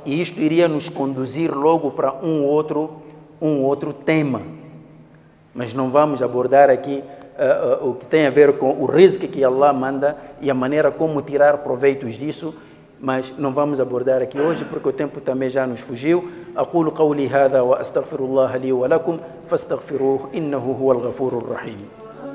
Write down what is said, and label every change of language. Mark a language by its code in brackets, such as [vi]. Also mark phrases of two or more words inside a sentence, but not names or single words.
[pt] E isto iria nos conduzir logo para um outro tema. Mas não vamos abordar aqui o que tem a ver com o rizq que Allah manda e a maneira como tirar proveitos disso, mas não vamos abordar aqui hoje porque o tempo também já nos fugiu. [ar] أقول قولي هذا وأستغفر الله لي ولكم فاستغفروه إنه هو الغفور الرحيم.